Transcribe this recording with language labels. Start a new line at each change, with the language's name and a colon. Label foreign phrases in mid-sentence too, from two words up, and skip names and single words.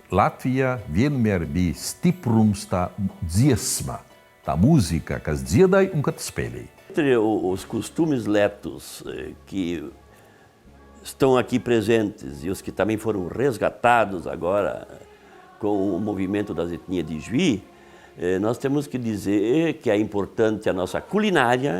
Latvian: Latvijā vienmēr bija stiprums tā dziesma, tā música, kas dziedāja un kas spēlēja.
Portuguese: Entre os costumes letos que estão aqui presentes e os que também foram resgatados agora com o movimento das etnias de Juí, nós temos que dizer que é importante a nossa culinária.